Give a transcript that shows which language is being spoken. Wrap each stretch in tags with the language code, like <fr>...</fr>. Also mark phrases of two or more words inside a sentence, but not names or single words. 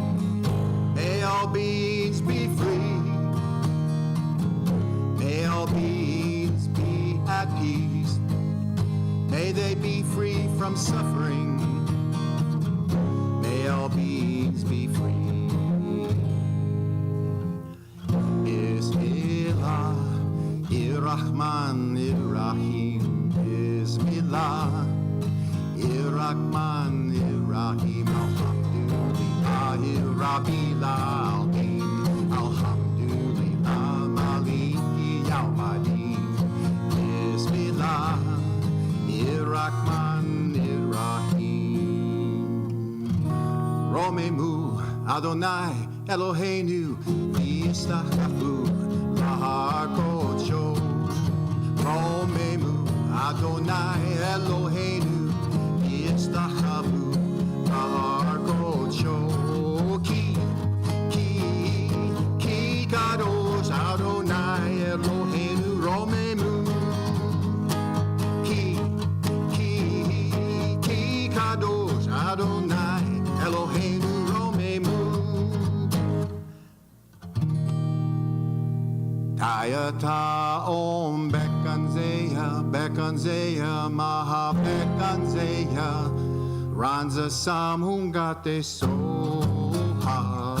<en>May all beings be free. May all beings be at peace. May they be free from suffering. May all beings be free.</en> <ar>بسم الله الرحمن الرحيم. بسم الله الرحمن الرحيم. الحمد لله رب العالمين. الحمد لله مالك يوم الدين. بسم الله الرحمن الرحيم.</ar> <he>רוממו אדני אלהינו והשתחוו להר קדשו. רוממו אדני אלהינו והשתחוו להר קדשו. כי קדוש אדני אלהינו רוממו. כי קדוש אדני אלהינו, Romemu.</he> <sa>तद्यथा ॐ भैषज्ये महाभैषज्ये राजसमुद्गते स्वाहा.</sa>